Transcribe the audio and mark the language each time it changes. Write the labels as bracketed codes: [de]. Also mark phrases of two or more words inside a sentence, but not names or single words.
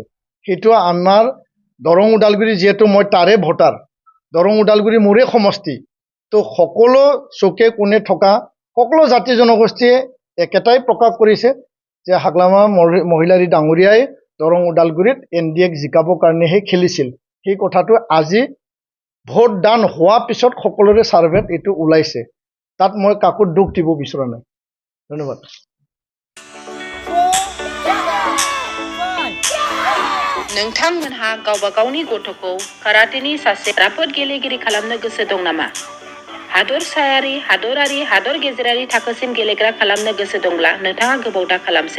[as] সেইটো আমাৰ দৰং ওদালগুৰি, যিহেতু মই তাৰে ভোটাৰ, দৰং ওদালগুৰি মোৰে সমষ্টি, তো সকলো চুকে কোণে থকা সকলো জাতি জনগোষ্ঠীয়ে একেটাই প্ৰকাশ কৰিছে যে হাগ্ৰামা মহিলাৰী ডাঙৰীয়াই দৰং ওদালগুৰিত NDAক জিকাবৰ কাৰণেহে খেলিছিল। সেই কথাটো আজি ভোটদান হোৱাৰ পিছত সকলোৰে ছাৰ্ভেত এইটো ওলাইছে। তাত মই কাকো দুখ দিব বিচৰা নাই। ধন্যবাদ। [brx] नोंथांमोनहा गावबा गावनि गथ'खौ काराटेनि सासे राफोद गेलेगिरि खालामनो गोसो दं नामा? हादरसायारि, हादरारि, हादर गेजेरारि थाखोसिम गेलेग्रा खालामनो गोसो दंब्ला नोंथाङा गोबाव दा खालामसै।